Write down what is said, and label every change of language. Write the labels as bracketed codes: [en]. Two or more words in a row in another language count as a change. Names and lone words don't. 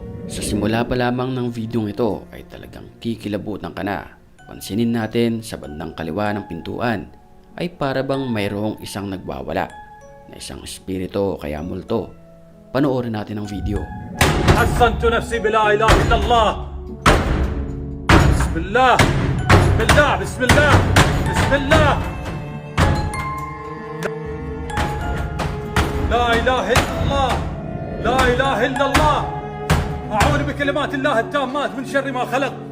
[tl] Sa simula pa lamang ng video ito ay talagang kikilabutan ka na. Pansinin natin sa bandang kaliwa ng pintuan ay para bang mayroong isang nagwawala na isang espiritu o kaya multo. Panoorin natin ang video. [ar] حسنت نفسي بلا إله إلا الله بسم الله بسم الله بسم الله بسم الله لا إله إلا الله لا إله إلا الله أعوذ بكلمات الله التامات من شر ما خلق